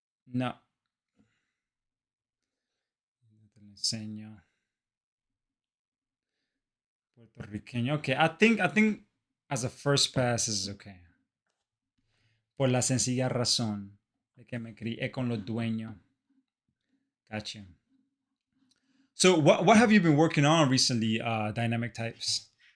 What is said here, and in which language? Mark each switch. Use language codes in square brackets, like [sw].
[es] No, no te lo enseño. [en] Puertorriqueño. Okay, I think as a first pass is okay. [es] Por la sencilla razón de que me crié con los dueños. [en] Gotcha. So what have you been working on recently, dynamic types?